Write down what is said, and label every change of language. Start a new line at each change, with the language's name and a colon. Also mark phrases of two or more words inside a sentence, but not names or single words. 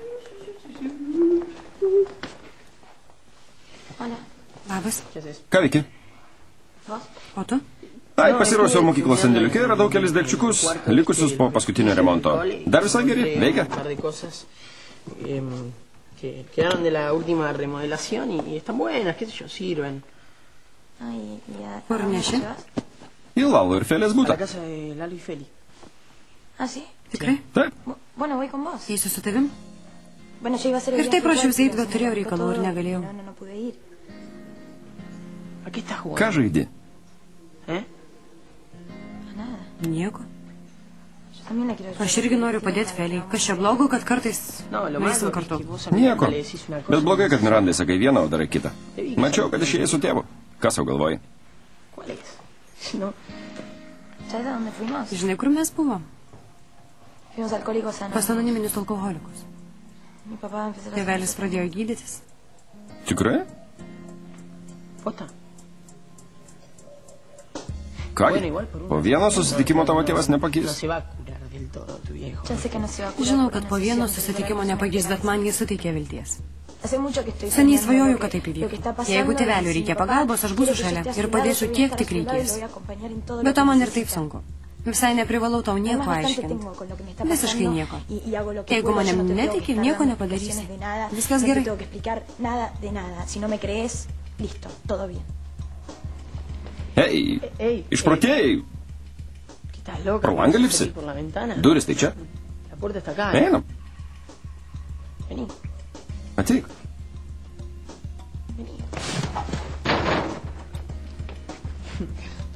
Spanish: Hola.
Lithuanian: Labas. Ką veiki? O tu? Ai, pasiruošiau mokyklos sandėliuke ir radau kelis daikčiukus, likusius po paskutinio remonto. Dar visai geri, veikia.
Spanish: Que quedaron de la última remodelación y están buenas, qué sé yo, sirven.
Lithuanian: Kur neši? Į Lalo ir Felės
Spanish: A
Lithuanian: butą.
Spanish: la casa de Lalo y Feli. ¿Ah, sí?
Lithuanian: Tikrai? Taip.
Spanish: Bueno, voy con vos.
Lithuanian: Eisiu su tavim?
Spanish: Bueno, yo iba a hacer el
Lithuanian: Ir taip
Spanish: viaje
Lithuanian: ruošiausi
Spanish: igual,
Lithuanian: eit, bet
Spanish: pero
Lithuanian: turėjau
Spanish: se me
Lithuanian: reikalų
Spanish: complicó
Lithuanian: ir
Spanish: todo.
Lithuanian: negalėjau.
Spanish: No pude ir. ¿A qué estás jugando?
Lithuanian: Ką žaidi? ¿Eh?
Spanish: A nada.
Lithuanian: Nieko.
Spanish: Yo también la quiero ayudar.
Lithuanian: Aš irgi noriu padėti Feliai. Kas čia blogo, kad kartais
Spanish: No, lo malo
Lithuanian: nueisim
Spanish: es
Lithuanian: kartu.
Spanish: que vos a Miranda
Lithuanian: Nieko.
Spanish: le decís una cosa.
Lithuanian: Bet blogai, kad Mirandai sakai vieną, o darai kitą. Mačiau, kad išėjai su tėvu. Kas jau galvoji?
Spanish: ¿Cuál es? No. ¿Sabes a dónde fuimos?
Lithuanian: Žinai, kur mes buvom?
Spanish: Fuimos a Alcohólicos
Lithuanian: Pas
Spanish: Anónimos.
Lithuanian: anoniminius alkoholikus.
Spanish: Mi papá empezó a
Lithuanian: Tėvelis pradėjo gydytis. Tikrai?
Spanish: ¿Posta?
Lithuanian: Kągi, po vieno susitikimo tavo tėvas
Spanish: No
Lithuanian: nepakeis.
Spanish: se va a curar del todo tu viejo. Ya sé que no se va a curar.
Lithuanian: Žinau,
Spanish: porque
Lithuanian: kad po
Spanish: no sé
Lithuanian: vieno
Spanish: si
Lithuanian: susitikimo
Spanish: antes de
Lithuanian: nepagys,
Spanish: la
Lithuanian: bet man jis suteikė vilties.
Spanish: Hace mucho que estoy
Lithuanian: Seniai
Spanish: soñando
Lithuanian: svajoju,
Spanish: lo
Lithuanian: kad taip
Spanish: que
Lithuanian: įvyko.
Spanish: está pasando,
Lithuanian: Jeigu tėveliui
Spanish: y si
Lithuanian: reikia
Spanish: mi papá
Lithuanian: pagalbos, aš būsiu
Spanish: quiere que yo
Lithuanian: šalia
Spanish: esté a su
Lithuanian: ir
Spanish: lado,
Lithuanian: padėsiu
Spanish: yo voy a
Lithuanian: tiek,
Spanish: estar a
Lithuanian: tik
Spanish: su lado y lo
Lithuanian: reikės.
Spanish: voy a acompañar en todo lo
Lithuanian: Bet
Spanish: que
Lithuanian: to man ir taip
Spanish: necesita.
Lithuanian: sunku. Visai neprivalau tau nieko
Spanish: Además, bastante
Lithuanian: aiškinti.
Spanish: tengo con lo que me está
Lithuanian: Visiškai
Spanish: pasando
Lithuanian: nieko.
Spanish: y hago lo que
Lithuanian: Jeigu
Spanish: puedo,
Lithuanian: manim
Spanish: yo no te tengo que
Lithuanian: netiki,
Spanish: estar
Lithuanian: nieko
Spanish: dando
Lithuanian: nepadarysi.
Spanish: explicaciones de nada,
Lithuanian: Viskas
Spanish: no te
Lithuanian: gerai.
Spanish: tengo que explicar nada de nada. Si no me crees, listo, todo bien.
Lithuanian: Ei,
Spanish: Ey,
Lithuanian: išprotėjai.
Spanish: ¿qué estás loca?
Lithuanian: Pro langą
Spanish: ¿Vas a
Lithuanian: lipsi?
Spanish: salir por la ventana?
Lithuanian: Duris tai čia.
Spanish: La puerta está acá.
Lithuanian: Einam,
Spanish: Vení,
Lithuanian: ateik.
Spanish: vení.